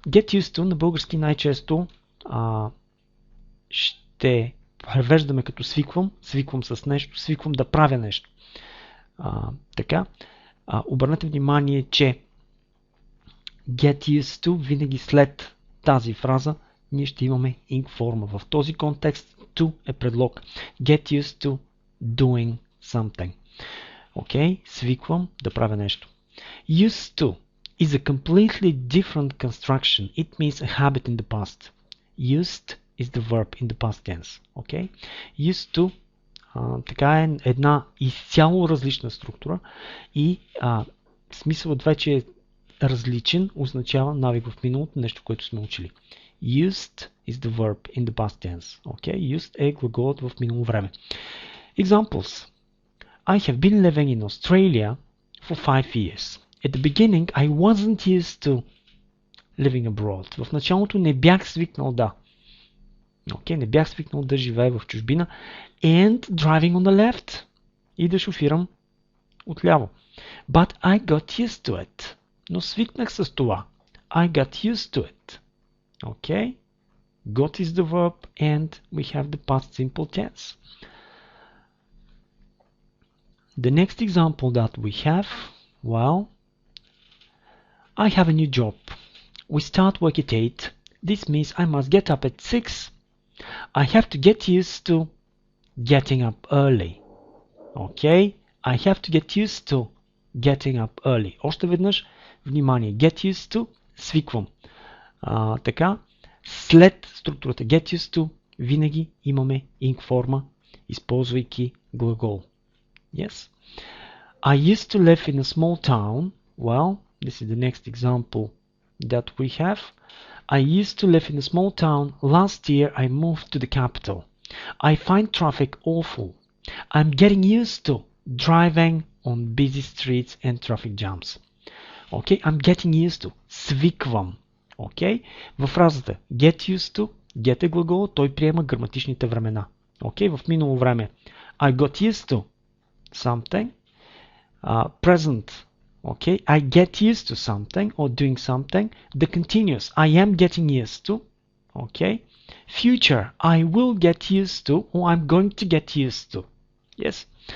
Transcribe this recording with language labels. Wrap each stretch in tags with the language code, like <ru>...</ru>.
<bg>Get used to на български най-често ще превеждаме като свиквам. Свиквам с нещо. Свиквам да правя нещо. Така. Обърнете внимание, че get used to винаги след тази фраза ние ще имаме ing форма. В този контекст to е предлог.</bg> <en>Get used to doing something.</en> <bg>Окей? Свиквам да правя нещо.</bg> <en>Used to is a completely different construction. It means a habit in the past. Used is the verb in the past tense. Okay?</en> <bg>Used to така е една изцяло различна структура и смисълът вече е различен, означава навик в миналото, нещо, което сме учили.</bg> <en>Used is the verb in the past tense. Okay?</en> <bg>Used е глаголът в минало време.</bg> <en>Examples. I have been living in Australia for 5 years. At the beginning, I wasn't used to living abroad.</en> <bg>В началото не бях свикнал не бях свикнал да живея в чужбина.</bg> <en>And driving on the left.</en> <bg>И да шофирам отляво.</bg> <en>But I got used to it.</en> <bg>Но свикнах с това.</bg> <en>I got used to it. Okay? Got is the verb and we have the past simple tense. The next example that we have, well, I have a new job. We start work at 8. This means I must get up at 6. I have to get used to getting up early. Okay? I have to get used to getting up early.</en> <bg>Още веднъж, внимание, get used to, свиквам. Така, след структурата get used to, винаги имаме ing форма, използвайки глагол.</bg> <en>Yes? I used to live in a small town. Well, this is the next example that we have. I used to live in a small town. Last year I moved to the capital. I find traffic awful. I'm getting used to driving on busy streets and traffic jams. Okay, I'm getting used to.</en> <bg>Свиквам.</bg> <en>Okay?</en> <bg>Във фразата get used to, get е глагол, той приема граматичните времена.</bg> <en>Okay?</en> <bg>В минало време</bg> <en>I got used to something. Present. Okay, I get used to something or doing something. The continuous, I am getting used to. Okay, future, I will get used to or I'm going to get used to. Yes.</en>